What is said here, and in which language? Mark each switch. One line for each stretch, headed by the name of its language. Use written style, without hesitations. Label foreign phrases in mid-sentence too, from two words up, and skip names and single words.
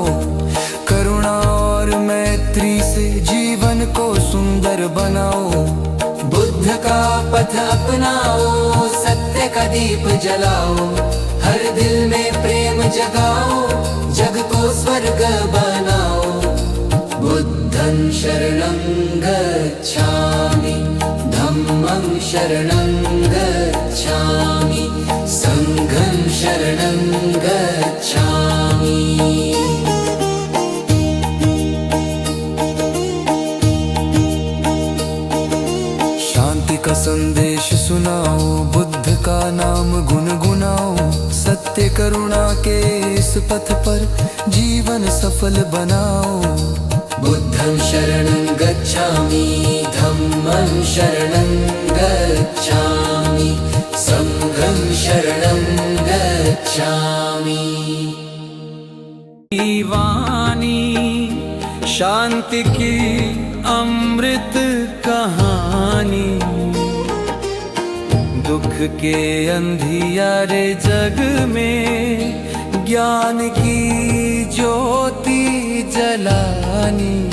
Hindi: करुणा और मैत्री से जीवन को सुंदर बनाओ। बुद्ध का पथ अपनाओ, सत्य का दीप जलाओ। हर दिल में प्रेम जगाओ, जग को स्वर्ग बनाओ।
Pali: बुद्धं शरणं गच्छामि, धम्मं शरणं गच्छामि, संघं शरणं गच्छामि।
Hindi: शांति का संदेश सुनाओ, बुद्ध का नाम गुनगुनाओ। सत्य करुणा के इस पथ पर जीवन सफल बनाओ।
Pali: बुद्धं शरणं गच्छामि, धम्मं शरणं गच्छामि, संघं शरणं गच्छामि।
Hindi: वाणी शांति की अमृत कहानी। दुख के अंधियारे जग में ज्ञान की ज्योति जलानी।